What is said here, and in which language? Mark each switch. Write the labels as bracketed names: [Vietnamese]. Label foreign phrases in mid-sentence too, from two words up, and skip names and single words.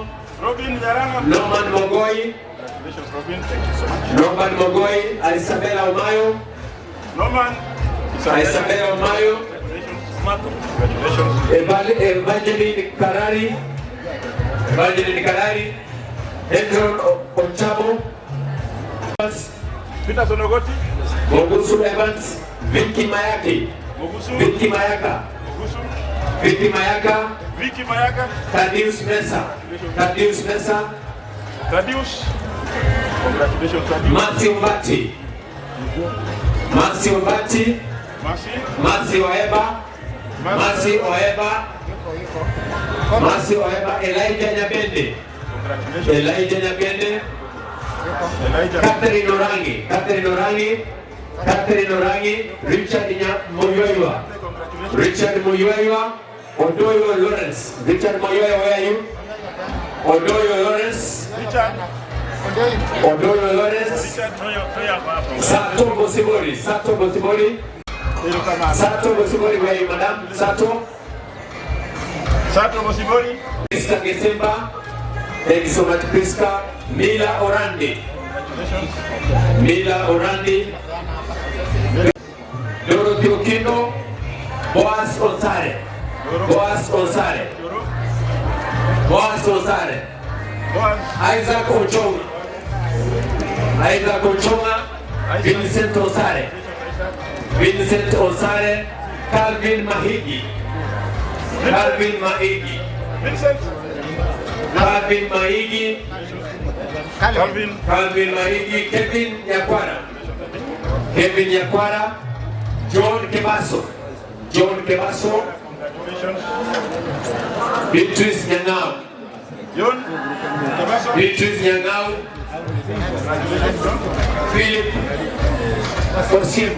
[English] Robin Nyarango. Norman Mogoi. Congratulations, Robin. Thank you so much. Norman Mogoi. Isabella Omayo. Norman. Isabella Omayo. Congratulations. Evangeline Karari. Evangeline Karari. Edron Ochabo. Peter Sonogoti. Mogusu Evans. Vicky Mayaki. Mogusu. Vicky Mayaka. Mogusu. Vicky Mayaka. Vicky Mayaka. Thaddeus Mesa. Thaddeus Mesa. Thaddeus. Congratulations, Thaddeus. Matthew Mbati. Matthew Mbati. Matthew Oeba. Matthew Oeba. Matthew Oeba. Elijah Nyabende. Elijah Nyabende. Catherine Orangi. Catherine Orangi. Catherine Orangi. Richard Moyoiwa. Richard Moyoiwa. Odoyo Lawrence. Richard Moyoiwa, where are you? Odoyo Lawrence. Richard. Odoyo Lawrence. Sato Bosibori. Sato Bosibori. Sato Bosibori, where are you, madam? Sato. Sato Bosibori. Priska Gesemba. Thank you so much, Priska. Mila Orandi. Mila Orandi. Dorothy Okino. Boaz Osare. Boaz Osare. Boaz Osare. Isaac Ochonga. Isaac Ochonga. Vincent Osare. Vincent Osare. Calvin Mahigi. Calvin Mahigi. Vincent. Calvin Mahigi. Calvin. Calvin Mahigi. Kevin Yakwara. Kevin Yakwara. John Kebaso. John Kebaso. Beatrice Nyangao. John Kebaso. Beatrice Nyangao. Philip Osiemo.